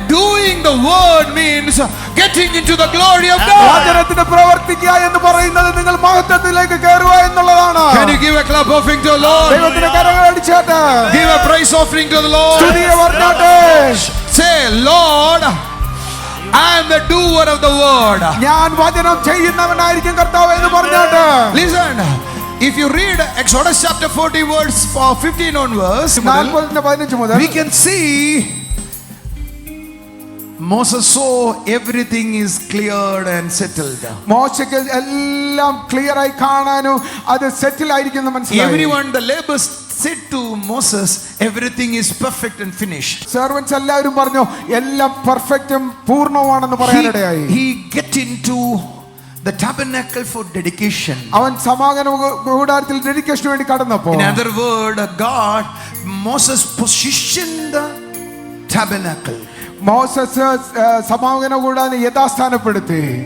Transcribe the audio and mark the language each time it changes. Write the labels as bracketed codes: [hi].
[en] Doing the word means getting into the glory of God. [ml] വചനത്തിന് പ്രവർത്തിക്കുക എന്ന് പറയുന്നത് നിങ്ങൾ മഹത്വത്തിലേക്ക് കയറുക എന്നുള്ളതാണ്. [en] Can you give a clap offering to the Lord? [ml] ദൈവത്തിന് കരങ്ങൾ അടിച്ചാട്ടെ. [en] Give a praise offering to the Lord. [ml] സ്തുതിയെ വർണ്ണാട്ടെ. [en] Say, Lord, I am the doer of the word. [ml] ഞാൻ വചനം ചെയ്യുന്നവനായിരിക്കും കർത്താവ് എന്ന് പറഞ്ഞാട്ടെ. [en] Listen, if you read Exodus chapter 40 verse 15 onwards, we can see Moses saw everything is cleared and settled. [ml] മോശയ്ക്ക് എല്ലാം clear ആയി കാണാനും അത് സെറ്റിൽ ആയിരിക്കുന്നു മനസ്സിലായി. [en] Everyone, the laborers said to Moses, everything is perfect and finished. [ml] Servants എല്ലാവരും പറഞ്ഞു എല്ലാം പെർഫെക്റ്റും പൂർണ്ണമാണെന്ന് പറയാനിടയായി. [en] He get into the tabernacle for dedication. [ml] അവൻ സമാഗമന കൂടാരത്തിൽ ഡെഡിക്കേഷന് വേണ്ടി കടന്നപ്പോൾ, [en] in other word, God, Moses positioned the tabernacle. [ml] Moses സമാഗമന കൂടാരം യഥാസ്ഥാനപ്പെടുത്തി.